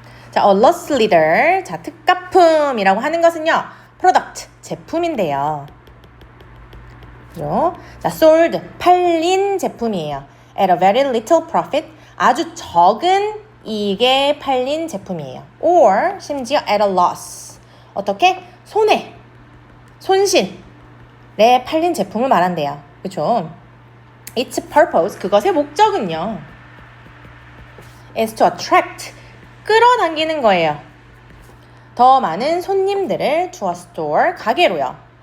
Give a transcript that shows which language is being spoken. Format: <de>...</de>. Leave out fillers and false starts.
<en>자, a loss leader.</en> <ko>자, 특가품이라고 하는 것은요, product, 제품인데요. 그죠? 자, sold, 팔린 제품이에요.</ko> <en>at a very little profit,</en> <ko>아주 적은 이익에 팔린 제품이에요.</ko> <en>or, 심지어 at a loss.</en> <ko>어떻게? 손해, 손실에 팔린 제품을 말한대요. 그죠? its purpose, 그것의 목적은요,</ko> <en>is to attract,</en> <ko>끌어당기는 거예요. 더 많은 손님들을 to a store, 가게로요.</ko>